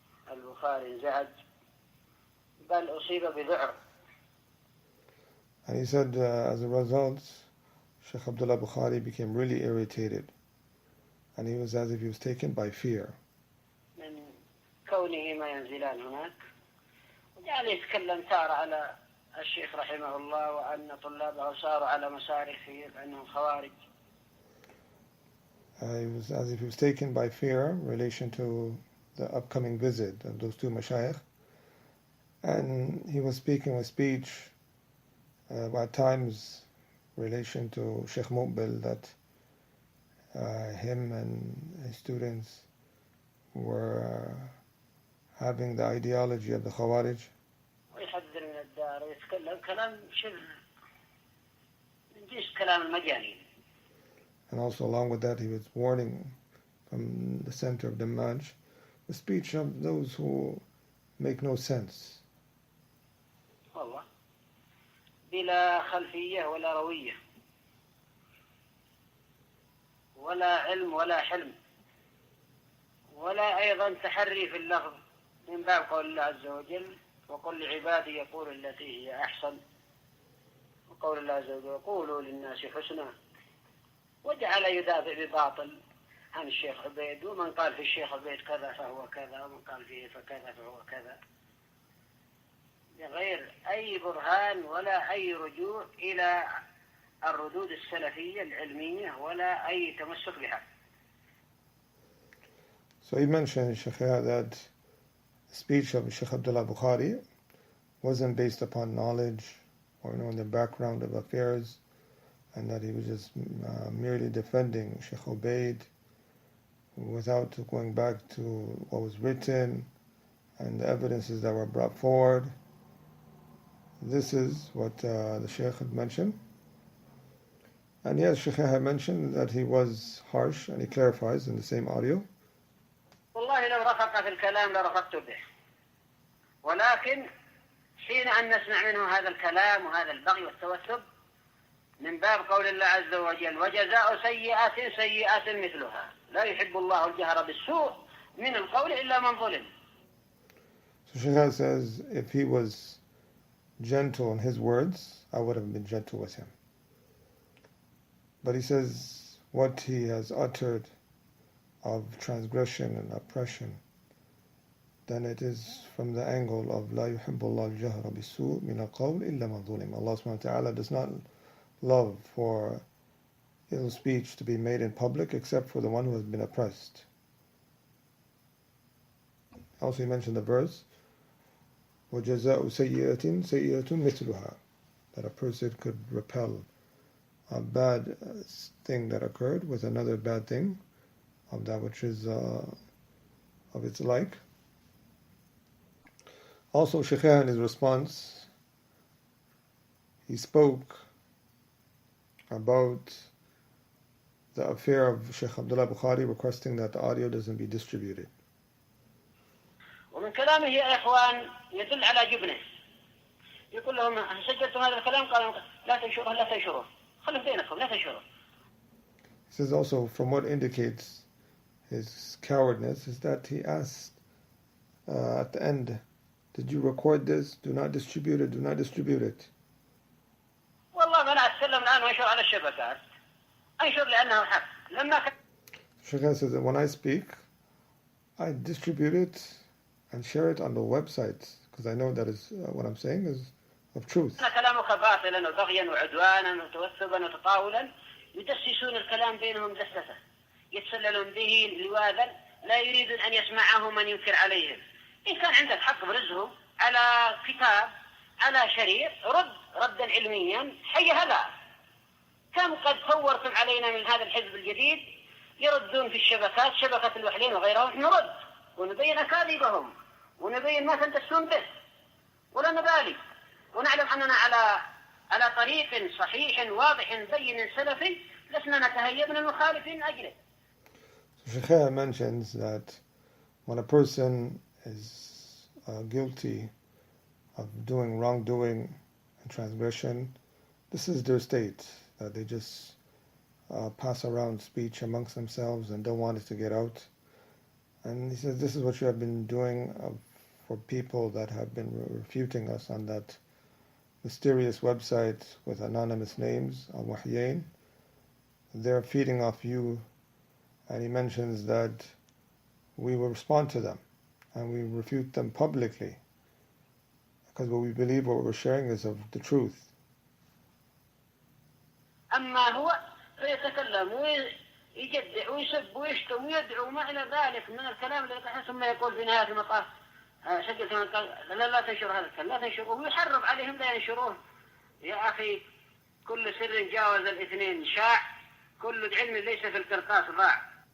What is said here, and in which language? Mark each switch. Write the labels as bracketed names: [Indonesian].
[Arabic] البخاري انزعج بل أصيب بذعر. [English] And he said as a result, Sheikh Abdullah Bukhari became really irritated, and he was as if he was taken by fear. [Arabic] من كونه ما ينزلان هناك. وجعل يتكلم تارة على الشيخ رحمه الله وأن طلابه صاروا على مساره في أنهم خوارج. [English] He was as if he was taken by fear in relation to the upcoming visit of those two mashayikh, and he was speaking with speech at times in relation to Sheikh Muqbil that him and his students were having the ideology of the Khawarij. [Arabic] ويحذر من الدار ويتكلم كلام شبه من جنس كلام المجانين. [English] And also along with that he was warning from the center of Dammaj the speech of those who make no sense. [Arabic] والله بلا خلفية ولا روية ولا علم ولا حلم ولا أيضا تحري في اللفظ من باب قول الله عز وجل وقل لعبادي يقول التي هي أحسن وقول الله عز وجل قولوا للناس حسنا وجعل يدافع بباطل عن الشيخ عبيد ومن قال في الشيخ عبيد كذا فهو كذا ومن قال فيه فكذا فهو كذا بغير أي برهان ولا أي رجوع إلى الردود السلفية العلمية ولا أي تمسك بها. [English] So he mentioned, Shaykh, that the speech of Sheikh Abdullah Bukhari wasn't based upon knowledge or in the background of affairs, and that he was just merely defending Sheikh Ubaid without going back to what was written and the evidences that were brought forward. This is what the Shaykh had mentioned. And yes, Shaykh had mentioned that he was harsh, and he clarifies in the same audio. [Arabic] والله لو رفق في الكلام لرفقت به ولكن حين أن نسمع منه هذا الكلام وهذا البغي والتوسب من باب قول الله عز وجل وجزاء سيئة سيئة مثلها لا يحب الله الجهر بالسوء من القول إلا من ظلم. [English] So Shaykh says, if he was gentle in his words, I would have been gentle with him. But he says, what he has uttered of transgression and oppression, then it is from the angle of [Arabic] لا يحب الله الجهر بالسوء من القول إلا من ظلم. [English] Allah subhanahu wa ta'ala does not love for ill speech to be made in public except for the one who has been oppressed. Also he mentioned the verse [Arabic] وَجَزَاءُ سَيِّئَةٍ سَيِّئَةٌ مِثْلُهَا, [English] that a person could repel a bad thing that occurred with another bad thing of that which is of its like. Also Shaykh in his response, he spoke about the affair of Sheikh Abdullah Bukhari requesting that the audio doesn't be distributed. [Arabic] ومن كلامه يا إخوان يدل على جبنه يقول لهم سجلتم هذا الكلام قالوا لا تنشروه لا تنشروه خلوا بينكم لا تنشروه. [English] He says also from what indicates his cowardness is that he asked at the end, did you record this? Do not distribute it, do not distribute it. [Arabic] والله ما أنا أتكلم الآن وأنشر على الشبكات أنشر لأنه حق لما [English] Shaykh says that when I speak, I distribute it and share it on the website because I know that is what I'm saying is of truth. [Arabic] كلامك باطلا وبغيا وعدوانا وتوثبا وتطاولا يدسسون الكلام بينهم دسسة يتسللون به لواذا لا يريدون أن يسمعه من ينكر عليهم. إن كان عندك حق برزه على كتاب على شريط ردا علميا حي هذا. كم قد صورتم علينا من هذا الحزب الجديد يردون في الشبكات شبكة الوحلين وغيرها نرد ونبين أكاذيبهم ونبين ما تنتسون به ولا نبالي ونعلم أننا على طريق صحيح واضح بين سلفي لسنا نتهيب من المخالفين أجله. [English] So Shaykh mentions that when a person is guilty of doing wrongdoing and transgression, this is their state, that they just pass around speech amongst themselves and don't want it to get out. And he says, this is what you have been doing for people that have been refuting us on that mysterious website with anonymous names, al-wahyain. They're feeding off you, and he mentions that we will respond to them and we refute them publicly, because what we believe, what we're sharing, is of the truth. [Arabic] أما هو فيتكلم ويجدع ويسب ويشتم ويدعو وما إلى ذلك من الكلام الذي ثم يقول في نهاية المطاف شكلت من قال لا تنشر هذا الكلام، لا تنشروه، ويحرض عليهم لا ينشروه. يا أخي كل سر جاوز الاثنين شاع، كل علم ليس في القرطاس ضاع.